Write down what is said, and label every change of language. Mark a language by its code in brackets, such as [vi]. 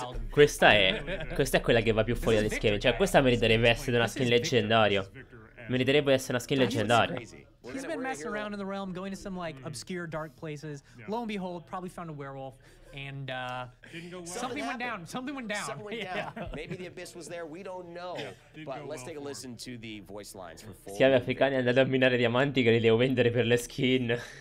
[it] Questa è quella che va più fuori dalle schede. Cioè, questa meriterebbe essere una skin leggendaria. Meriterebbe essere una skin leggendaria. [en] He's been messing around in the realm, going to some like obscure dark places. Lo and behold, probably found a werewolf, and something went down. Something went down. Maybe the abyss was there. We don't know. But let's take a listen to the voice lines for Full. [it] Schiavi africani andati a minare diamanti che li devo vendere per le skin.